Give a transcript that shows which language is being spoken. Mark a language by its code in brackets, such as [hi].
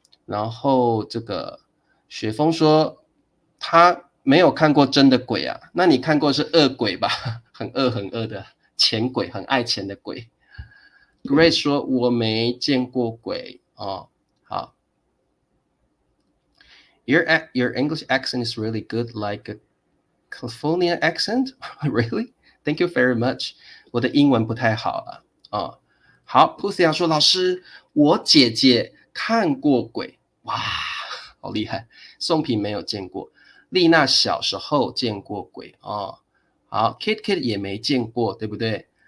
[zh] 然后这个雪峰说他没有看过真的鬼啊，那你看过是恶鬼吧？很恶的钱鬼，很爱钱的鬼。 [en] Grace [zh] 说我没见过鬼好 [en] Your English accent is really good, like a California accent. Really? Thank you very much. [zh] 我的英文不太好好 Pusia 说老师我姐姐看过鬼。哇好厉害。宋平没有见过。丽娜小时候见过鬼好 Kit 也没见过，对不对？